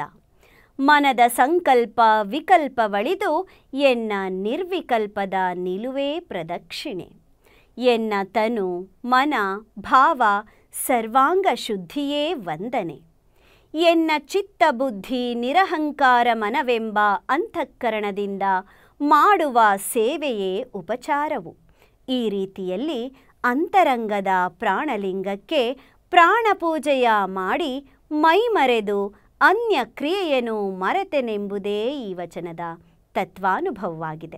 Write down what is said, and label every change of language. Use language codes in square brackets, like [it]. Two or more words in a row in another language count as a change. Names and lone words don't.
[kn] ಮನದ ಸಂಕಲ್ಪ ವಿಕಲ್ಪವಳಿದು ಎನ್ನ ನಿರ್ವಿಕಲ್ಪದ ನಿಲುವೇ ಪ್ರದಕ್ಷಿಣೆ. ಎನ್ನ ತನು ಮನ ಭಾವ ಸರ್ವಾಂಗ ಶುದ್ಧಿಯೇ ವಂದನೆ. ಎನ್ನ ಚಿತ್ತ ಬುದ್ಧಿ ನಿರಹಂಕಾರ ಮನವೆಂಬ ಅಂತಃಕರಣದಿಂದ ಮಾಡುವ ಸೇವೆಯೇ ಉಪಚಾರವು. ಈ ರೀತಿಯಲ್ಲಿ ಅಂತರಂಗದ ಪ್ರಾಣಲಿಂಗಕ್ಕೆ ಪ್ರಾಣಪೂಜೆಯ ಮಾಡಿ ಮೈಮರೆದು ಅನ್ಯ ಕ್ರಿಯೆಯನ್ನು ಮರೆತೆನೆಂಬುದೇ ಈ ವಚನದ ತತ್ವಾನುಭವವಾಗಿದೆ.